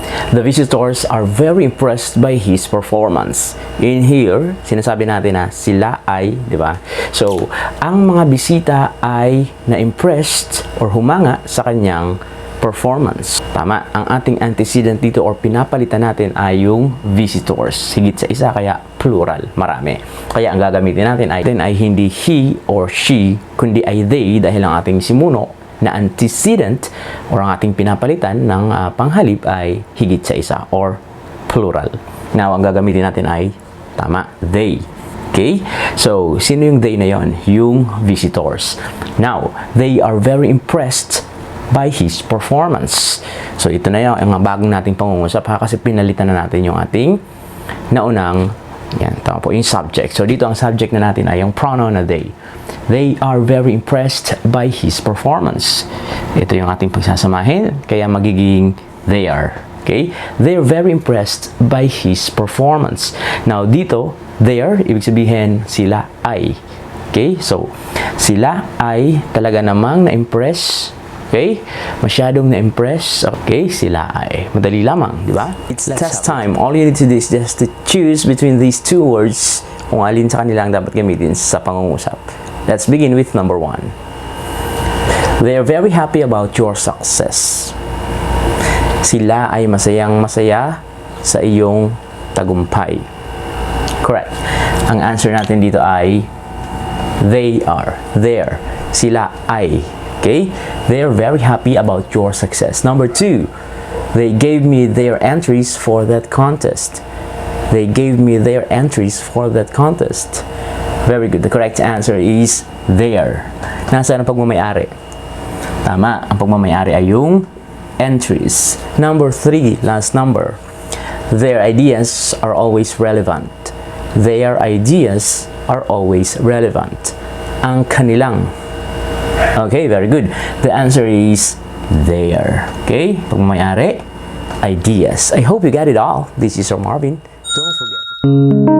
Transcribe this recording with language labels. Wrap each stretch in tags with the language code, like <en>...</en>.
<en>The visitors are very impressed by his performance. In here,</en> <tl>sinasabi natin na sila ay, di ba? So, ang mga bisita ay na-impressed or humanga sa kanyang performance. Tama. Ang ating antecedent dito or pinapalitan natin ay yung visitors. Higit sa isa, kaya plural. Marami. Kaya ang gagamitin natin ay hindi he or she, kundi ay they dahil ang ating simuno na antecedent or ang ating pinapalitan ng panghalip ay higit sa isa or plural. Now, ang gagamitin natin ay tama, they. Okay? So, sino yung they na yon? Yung visitors.</tl> <en>Now, they are very impressed by his performance.</en> <tl>So, ito na yung bagong nating pangungusap kasi pinalitan na natin yung ating naunang, yan, tama po, yung subject. So, dito ang subject na natin ay yung pronoun na they.</tl> <en>They are very impressed by his performance.</en> <tl>Ito yung ating pagsasamahin, kaya magiging</tl> <en>they are.</en> <tl>Okay?</tl> <en>They are very impressed by his performance.</en> <tl>Now, dito,</tl> <en>they are,</en> <tl>ibig sabihin, sila ay. Okay? So, sila ay talaga namang na-impress. Okay? Masyadong na-impress. Okay? Sila ay. Madali lamang, di ba?</tl> <en>It's test time. All you need to do is just to choose between these two words</en> <tl>kung alin sa kanila ang dapat gamitin sa pangungusap.</tl> <en>Let's begin with number 1. They are very happy about your success.</en> <tl>Sila ay masayang-masaya sa iyong tagumpay.</tl> <en>Correct.</en> <tl>Ang answer natin dito ay</tl> <en>they are. There.</en> <tl>Sila ay. Okay?</tl> <en>They are very happy about your success. Number 2. They gave me their entries for that contest. They gave me their entries for that contest. Very good. The correct answer is there.</en> <tl>Nasaan ang pagmamayari? Tama. Ang pagmamayari ay yung entries.</tl> <en>Number 3, last number. Their ideas are always relevant. Their ideas are always relevant.</en> <tl>Ang kanilang.</tl> <en>Okay, very good. The answer is there. Okay? Pagmamayari, ideas. I hope you got it all. This is Sir Marvin. Don't forget.</en>